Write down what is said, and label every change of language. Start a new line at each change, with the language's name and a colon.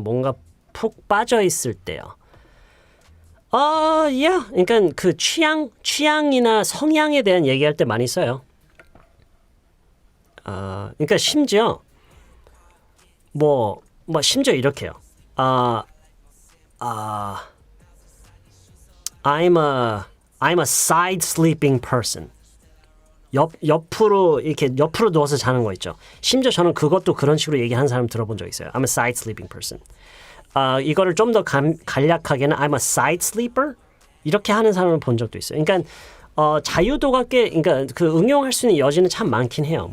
Korean: 뭔가 푹 빠져 있을 때요. Yeah. 그러니까 그 취향이나 성향에 대한 얘기할 때 많이 써요. 그러니까 심지어 심지어 이렇게요.
English: I'm a side sleeping person.
Korean: 옆으로 누워서 자는 거 있죠. 심지어 저는 그것도 그런 식으로 얘기하는 사람 들어본 적 있어요.
English: I'm a side sleeping person.
Korean: 이거를 좀 더 간략하게는
English: I'm a side sleeper
Korean: 이렇게 하는 사람을 본 적도 있어요. 그러니까 자유도가 그러니까 그 응용할 수 있는 여지는 참 많긴 해요.